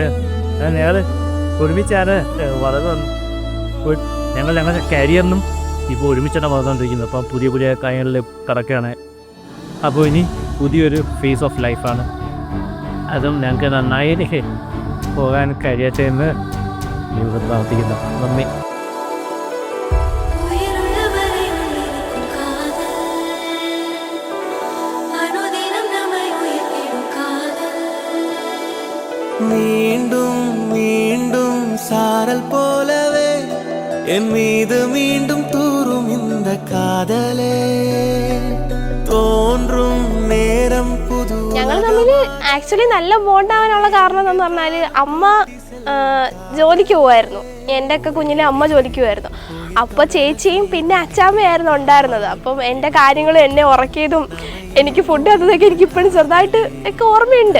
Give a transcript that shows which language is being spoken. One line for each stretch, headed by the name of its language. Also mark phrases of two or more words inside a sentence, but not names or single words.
Malayalam: ഞങ്ങൾ ഒരുമിച്ചാണ് വളരെ ഞങ്ങളുടെ കരിയറിനും ഇപ്പോൾ ഒരുമിച്ചാണ് വളർന്നുകൊണ്ടിരിക്കുന്നത്. അപ്പോൾ പുതിയ പുതിയ കാര്യങ്ങളിൽ കടക്കുകയാണ്. അപ്പോൾ ഇനി പുതിയൊരു
English: phase of life.
Malayalam: അതും ഞങ്ങൾക്ക് നന്നായി പോകാൻ കഴിയട്ടെ എന്ന് ദൈവത്തെ പ്രാർത്ഥിക്കുന്നു. നന്ദി.
Tamil: மீண்டும் மீண்டும் சாரல் போலவே என் மீது மீண்டும் தூரும் இந்த காதலே
Malayalam: തോന്നും നേരം പുതു. ഞങ്ങൾ തമ്മിൽ ആക്ച്വലി നല്ല ബോണ്ടാവാനുള്ള കാരണം എന്ന് പറഞ്ഞാൽ അമ്മ ജോലിക്ക് പോവായിരുന്നു. എൻ്റെ ഒക്കെ കുഞ്ഞിലെ അമ്മ ജോലിക്ക് പോവായിരുന്നു. അപ്പോൾ ചേച്ചിയും പിന്നെ അച്ചാമ്മയായിരുന്നു ഉണ്ടായിരുന്നത്. അപ്പം എൻ്റെ കാര്യങ്ങളും എന്നെ ഉറക്കിയതും എനിക്ക് ഫുഡ് തന്നതൊക്കെ എനിക്ക് ഇപ്പോഴും ചെറുതായിട്ട് ഒക്കെ ഓർമ്മയുണ്ട്.